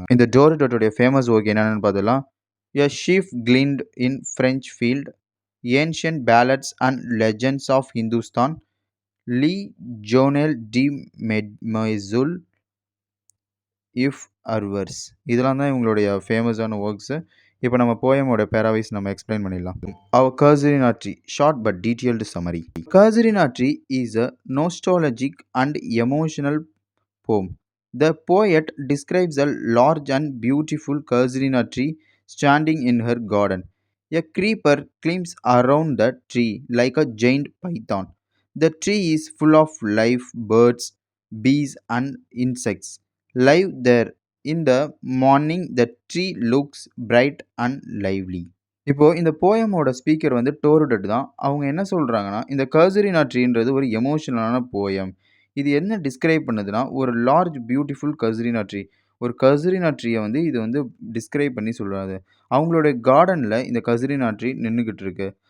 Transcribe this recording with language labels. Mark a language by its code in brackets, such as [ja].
[ta] இந்த டோருடட்டோடைய famous work என்னென்னு பார்த்தலாம். எ chief Clint in French field, ancient pallets and legends of Hindustan, Lee zonal D மெய்சுல், if அர்வர்ஸ். இதெல்லாம் தான் இவங்களுடைய ஃபேமஸான ஒர்க்ஸு. இப்போ நம்ம போயமோட பேராவைஸ் நம்ம எக்ஸ்பிளைன் பண்ணிடலாம். [en] அவர் casuarina tree short but detailed summary. Casuarina tree is a nostalgic and emotional poem. The poet describes a large and beautiful casuarina tree standing in her garden. A creeper climbs around the tree like a giant python. The tree is full of life, birds, bees, and insects live there. In the morning, the tree looks bright and lively. [ta] இப்போ இந்த போயமோட speaker வந்து டோருடட் தான். அவங்க என்ன சொல்கிறாங்கன்னா இந்த கசுரினா ட்ரீன்றது ஒரு எமோஷனலான poem. இது என்ன டிஸ்கிரைப் பண்ணுதுன்னா ஒரு லார்ஜ் பியூட்டிஃபுல் கசுரினா ட்ரீ. ஒரு கசுரினா ட்ரீயை வந்து இது வந்து டிஸ்கிரைப் பண்ணி சொல்கிறாரு. அவங்களோட கார்டனில் இந்த கசுரினா ட்ரீ நின்றுக்கிட்டு இருக்கு.